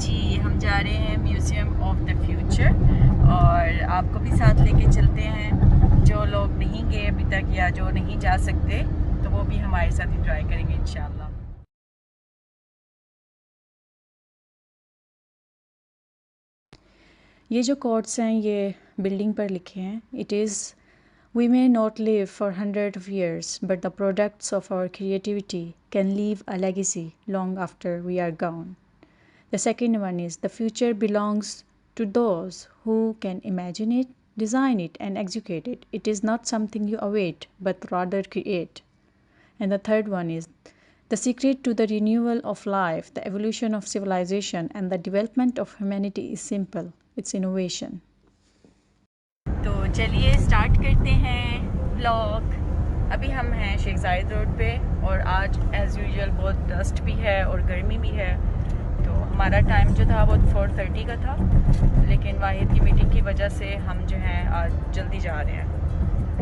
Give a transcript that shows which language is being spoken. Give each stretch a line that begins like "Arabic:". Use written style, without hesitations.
Hindi: जी, हम जा रहे हैं म्यूज़ियम ऑफ द फ्यूचर और आपको भी साथ लेके चलते हैं। जो लोग नहीं गए अभी तक या जो नहीं जा सकते तो वो भी हमारे साथ इंजॉय करेंगे इंशाल्लाह। ये जो कोट्स हैं ये बिल्डिंग पर लिखे हैं।
English: It is We may not live for hundreds of years, but the products of our creativity can leave a legacy long after we are gone. The second one is the future belongs to those who can imagine it, design it, and execute it. It is not something you await, but rather create. And the third one is the secret to the renewal of life, the evolution of civilization, and the development of humanity is simple. It's innovation.
Hindi: तो चलिए start करते हैं blog. अभी हम हैं शेख जायद road पे और आज एज़ यूजुअल बहुत डस्ट भी है और गर्मी भी है। तो हमारा टाइम जो था वो 4:30 का था, लेकिन वाहिद की मीटिंग की वजह से हम जो हैं आज जल्दी जा रहे हैं।